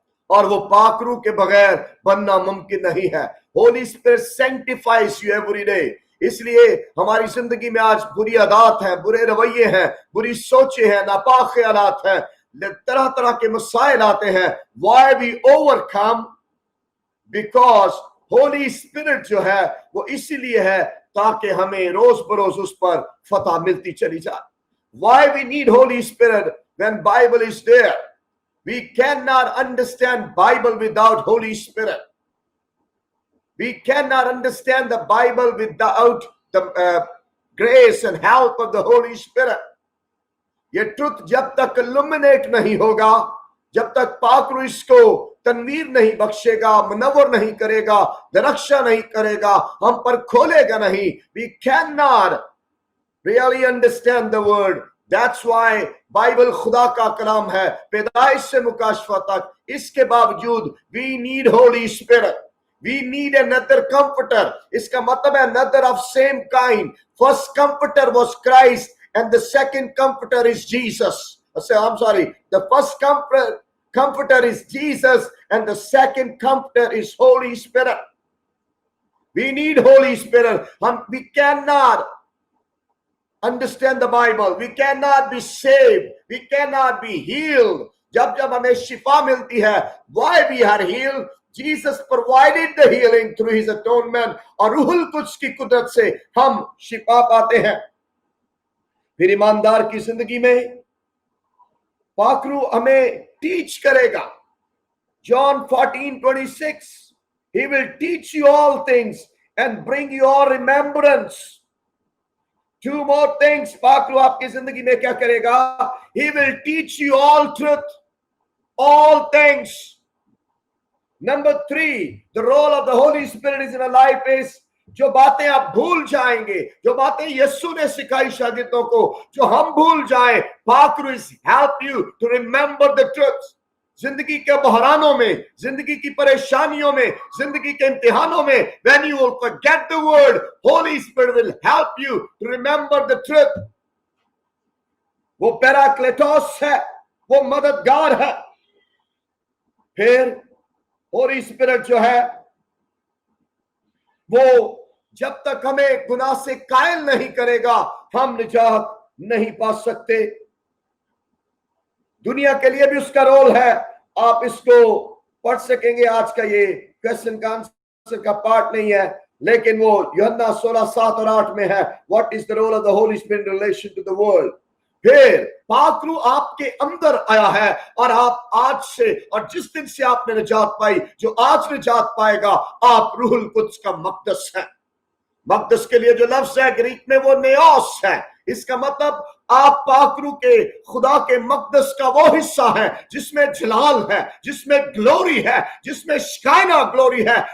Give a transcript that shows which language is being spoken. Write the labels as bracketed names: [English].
[Urdu] اور وہ پاک روح کے بغیر بننا ممکن نہیں ہے۔ [English] Holy spirit sanctifies you every day. [Urdu] اس لیے ہماری زندگی میں آج بری عادات ہیں، برے رویے ہیں، بری سوچیں ہیں، ناپاک خیالات ہیں، طرح طرح کے مسائل آتے ہیں۔ [English] Why we overcome? Because [Urdu] Holi spirit جو ہے وہ اسی لیے ہے تاکہ ہمیں روز بروز اس پر فتح ملتی چلی جائے۔ [English] Why we need Holy Spirit when Bible is there? We cannot understand Bible without Holy Spirit. We cannot understand the Bible without the grace and help of the Holy Spirit. [Urdu] یہ ٹروتھ جب تک illuminate نہیں ہوگا، جب تک پاک روح اس کو تنویر نہیں بخشے گا، منور نہیں کرے گا، درخشا نہیں کرے گا، ہم پر کھولے گا نہیں، [English] we cannot really understand the word. That's why [Urdu] Bible خدا کا کلام ہے پیدائش سے مکاشفہ تک۔ اس کے باوجود [English] we need Holy Spirit. We need another comforter. [Urdu] اس کا مطلب ہے [English] another of same kind. First comforter was Christ and the second comforter is Jesus. I'm sorry. The first comforter is Jesus and the second comforter is Holy Spirit. We need Holy Spirit. We cannot understand the Bible. We cannot be saved. We cannot be healed. [Urdu] جب ہمیں شفا ملتی ہے, [English] why we are healed? Jesus provided the healing through his atonement. [Urdu] اور روح القدس کی قدرت سے ہم شفا پاتے ہیں. پھر ایماندار کی زندگی میں پاک روح ہمیں ٹیچ کرے گا. [English] John 14:26 He will teach you all things and bring you all remembrance. Two more things. [Urdu] پاک روح آپ کی زندگی میں کیا کرے گا؟ [English] He will teach you all truth, all things. Number 3, the role of the Holy Spirit is in our life is [Urdu] جو باتیں آپ بھول جائیں گے, جو باتیں یسوع نے سکھائی شاگردوں کو, جو ہم بھول جائیں, پاک روح [English] help you to remember the truth. [Urdu] زندگی کے بحرانوں میں, زندگی کی پریشانیوں میں, زندگی کے امتحانوں میں, [English] when you will forget the word, Holy Spirit will help you to remember the truth. [Urdu] وہ پیراکلیٹوس ہے, وہ مددگار ہے. پھر ہولی اسپرٹ جو ہے وہ جب تک ہمیں گناہ سے قائل نہیں کرے گا ہم نجات نہیں پا سکتے. دنیا کے لیے بھی اس کا رول ہے. آپ اس کو پڑھ سکیں گے. آج کا یہ کویسچن کا آنسر کا پارٹ نہیں ہے, لیکن وہ یوحنا 16:7 اور 8 میں ہے. [English] What is the role of the Holy Spirit in relation to the world? [Urdu] پھر پاک روح آپ کے اندر آیا ہے اور آپ آج سے, اور جس دن سے آپ نے نجات پائی, جو آج نجات پائے گا, آپ روح القدس کا مقدس ہے. مقدس کے لیے جو لفظ ہے گریک میں وہ نیوس ہے. اس کا مطلب آپ پاک روح کے خدا کے مقدس کا وہ حصہ ہے جس میں جلال ہے, جس میں گلوری ہے, جس میں شکائنا گلوری ہے.